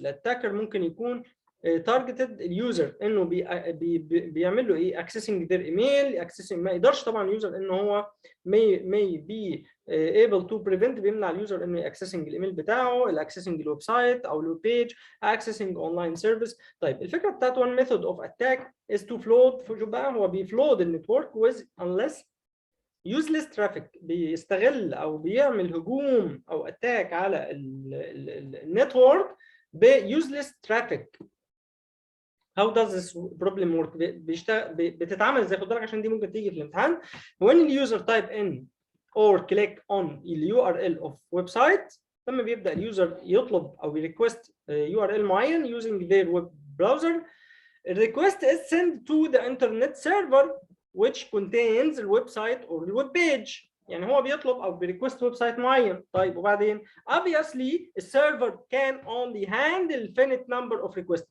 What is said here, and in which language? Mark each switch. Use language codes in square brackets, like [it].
[ar] الاتاكر ممكن يكون تارجتد اليوزر انه بيعمل له ايه؟ اكسسنج ذير ايميل، اكسسنج ما يقدرش طبعا اليوزر ان هو [en] may be able to prevent، [ar] بيمنع اليوزر انه اكسسنج الايميل بتاعه، الاكسسنج الويب سايت او الويب بيج، اكسسنج اونلاين سيرفيس. طيب، الفكره بتاعت [en] one method of attack is to flood. [ar] شوف بقى، هو بيفلود النتورك [en] with unless useless traffic، [ar] بيستغل او بيعمل هجوم او اتاك على النتورك ب [en] useless traffic. How does this problem work؟ [ar] بتتعامل ازاي؟ خد بالك عشان دي ممكن تيجي في الامتحان. [en] When the user type in or click on the URL of website، [ar] لما بيبدا اليوزر يطلب او يريكوست URL معين [en] using their web browser، the request is sent to the internet server which contains the website or the web page. [ar] يعني هو بيطلب او بيريكوست ويب سايت معين. طيب وبعدين [en] obviously السيرفر can only handle finite number of requests.